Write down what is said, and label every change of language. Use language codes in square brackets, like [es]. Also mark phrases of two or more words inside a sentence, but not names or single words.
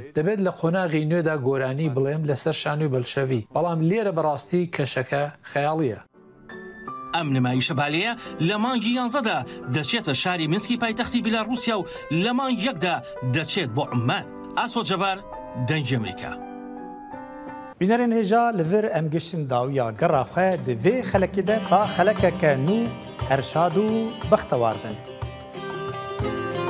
[ckb] دەبێت لە خۆناغی نوێدا گۆرانی بڵێم لەسەر شانۆی بەلشەڤی بەڵام لێرە بەڕاستی کەشەکە خەیاڵیە. ئەم نمایشە بالەیە لە مانگی 11دا دەچێتە شاری منسکی پایتەختی بیلاڕووسیا و لە مانگی 1دا دەچێت بۆ عمان. ئاسۆ جەبار دەنگی ئەمریکا. [ku] بینەرên hêja li vir em giştin dawiya gera xwe di vê xelekê de ta xelekeke nû herşad û bextewar bin.